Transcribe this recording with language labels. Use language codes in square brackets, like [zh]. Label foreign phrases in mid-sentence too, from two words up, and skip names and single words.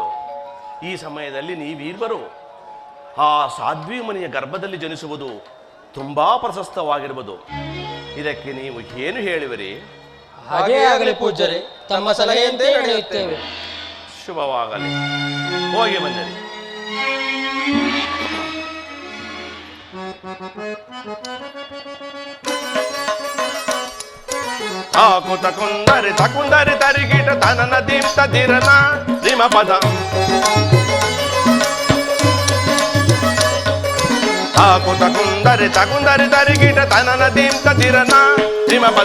[kn] ಈ ಸಮಯದಲ್ಲಿ ನೀವಿಬ್ಬರು ಆ ಸಾಧ್ವಿ ಮನೆಯ ಗರ್ಭದಲ್ಲಿ ಜನಿಸುವುದು ತುಂಬಾ ಪ್ರಶಸ್ತವಾಗಿರುವುದು. ಇದಕ್ಕೆ ನೀವು ಏನು ಹೇಳುವಿರಿ? ಹಾಗೇ ಆಗಲಿ ಪೂಜ್ಯರೇ, ತಮ್ಮ ಸಲಹೆಯಂತೆ ನಡೆಯುತ್ತೇವೆ. ಶುಭವಾಗಲಿ, ಹೋಗಿ ಬಂದಿರಿ. ಆಕುತ ಕುಂದರಿ ತಕುಂದರಿ ತರಿಗಿಟ ತನನ ದೀಪ್ತ ದಿರನ ದಿಮ ಪದ. ಆಕುತ ಕುಂದರಿ ತಕುಂದರಿ ತರಿಗಿಟ ತನನ ದೀಪ್ತ ದಿರನ ದಿಮ ಪದ.